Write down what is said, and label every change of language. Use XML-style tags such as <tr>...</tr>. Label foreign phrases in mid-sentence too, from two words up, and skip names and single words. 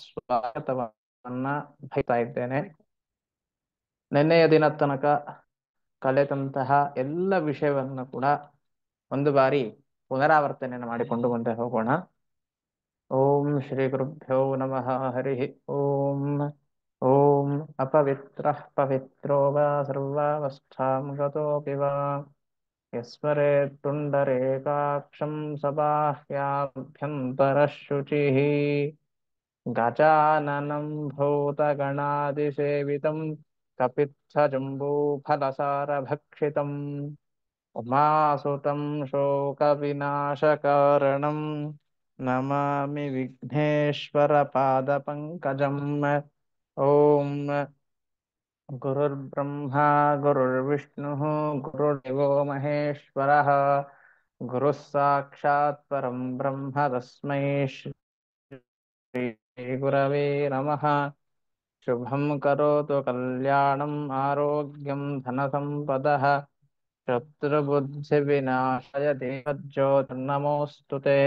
<kn>ಸ್ವಾಗತವನ್ನ ಬಯಸ್ತಾ ಇದ್ದೇನೆ. ನಿನ್ನೆಯ ದಿನ ತನಕ ಕಲಿತಂತಹ ಎಲ್ಲ ವಿಷಯವನ್ನು ಕೂಡ ಒಂದು ಬಾರಿ ಪುನರಾವರ್ತನೆಯನ್ನು ಮಾಡಿಕೊಂಡು ಮುಂದೆ ಹೋಗೋಣ.</kn> <sa>ಓಂ ಶ್ರೀ ಗುರುಭ್ಯೋ ನಮಃ. ಹರಿ ಓಂ. ಓಂ ಅಪವಿತ್ರಃ ಪವಿತ್ರೋ ವಾ ಸರ್ವಾವಸ್ಥಾಂ ಗತೋಪಿ ವಾ ಯಸ್ಮರೇತ್ ಪುಂಡರೀಕಾಕ್ಷಂ ಸಬಾಹ್ಯಾಭ್ಯಂತರಃ ಶುಚಿಃ ಗಜಾನನಂ ಭೂತಗಣಾದಿಸೇವಿತಂ ಕಪಿತ್ಥಜಂಬೂಫಲಸಾರಭಕ್ಷಿತಂ ಉಮಾಸುತಂ ಶೋಕವಿನಾಶಕಾರಣಂ ನಮಾಮಿ ವಿಘ್ನೇಶ್ವರ ಪಾದಪಂಕಜಂ. ಓಂ ಗುರುರ್ಬ್ರಹ್ಮ ಗುರುರ್ವಿಷ್ಣುಃ ಗುರುರ್ದೇವೋ ಮಹೇಶ್ವರಃ ಗುರುಃ ಸಾಕ್ಷಾತ್ ಪರಂ ಬ್ರಹ್ಮ ತಸ್ಮೈ ಶ್ರೀ ಗುರವೇ ನಮಃ. ಶುಭಂ ಕರೋತು ಕಲ್ಯಾಣಂ ಆರೋಗ್ಯಂ ಧನಸಂಪದಃ ಶತ್ರುಬುದ್ಧಿವಿನಾಶಾಯ ದೇವಜ್ಯೋತಿರ್ನಮೋऽಸ್ತುತೆ.</sa>